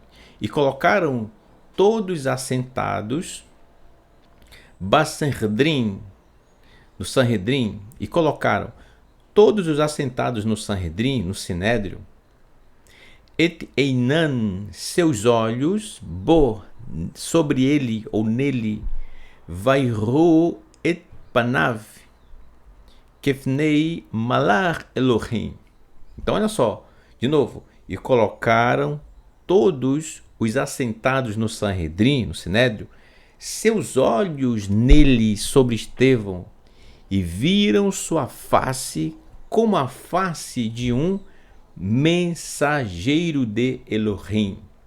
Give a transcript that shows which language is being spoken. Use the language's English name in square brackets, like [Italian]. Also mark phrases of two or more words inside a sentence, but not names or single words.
[Portuguese] E colocaram todos assentados Basanhedrin, no Sanhedrin, e colocaram todos os assentados no Sanhedrin, no Sinédrio, [Hebrew] את עיניהם, [Portuguese] seus olhos, bo, sobre ele ou nele, [Hebrew] ויראו את פניו כפני מלאך אלהים. [Portuguese] Então olha só, de novo, e colocaram todos os assentados no Sanhedrin, no Sinédrio, seus olhos nele sobre Estevão, e viram sua face como a face de um mensageiro de Elohim.